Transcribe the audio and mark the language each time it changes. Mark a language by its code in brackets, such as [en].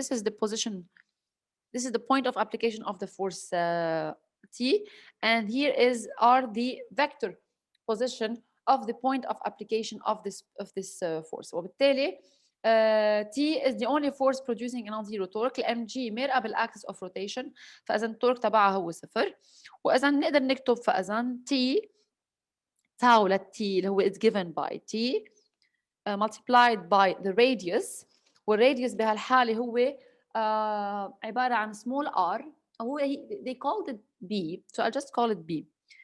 [en] This is the position, this is the point of application of the force T, and here are the vector position of the point of application of this force. [ar] وبالتالي [en] T is the only force producing a non-zero torque. [ar] mg مرقة بالاكسس [en] of rotation، [ar] فاذا التورك تبعها هو صفر. واذا نقدر نكتب فاذا [en] T tau للT اللي هو is given by T multiplied by the radius، والradius [ar] بهالحالة هو عبارة عن [en] small r، هو they called it B, so I'll just call it B.